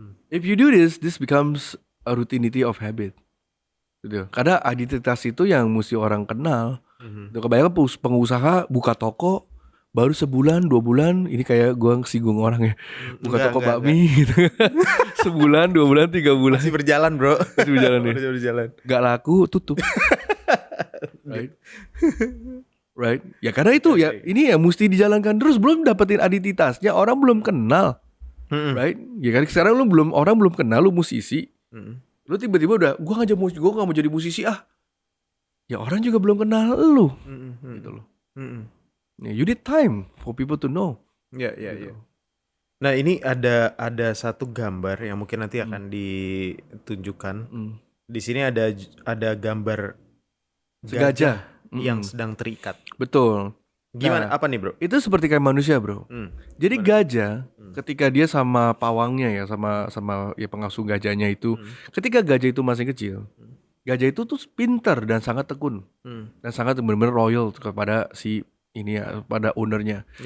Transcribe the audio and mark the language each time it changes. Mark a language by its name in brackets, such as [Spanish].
[English] If you do this becomes a routinity of habit. [Indonesian] Gitu. Karena identitas itu yang mesti orang kenal. Kebanyakan pengusaha buka toko baru sebulan 2 bulan, ini kayak gua singgung orang ya, buka toko bakmi gitu. Sebulan 2 bulan 3 bulan masih berjalan, bro. Masih berjalan ya. Masih berjalan. Gak laku, tutup. [English] Right. [Indonesian] Ya karena itu ya ini ya mesti dijalankan terus, belum dapetin identitasnya, orang belum kenal. Right? Ya kan sekarang orang belum kenal lu musisi. Lu tiba-tiba udah gua gak mau jadi musisi ah. Ya orang juga belum kenal lu. Gitu loh. [English] Ya, you need time for people to know. [Indonesian] Ya. Nah, ini ada satu gambar yang mungkin nanti akan ditunjukkan. Di sini ada gambar gajah yang sedang terikat. Betul. Gimana? Apa nih, bro? Itu seperti kayak manusia, bro. Jadi gajah ketika dia sama pawangnya ya, sama ya pengasuh gajahnya itu, ketika gajah itu masih kecil, gajah itu tuh pintar dan sangat tekun dan sangat benar-benar loyal kepada si ini ya, pada ownernya.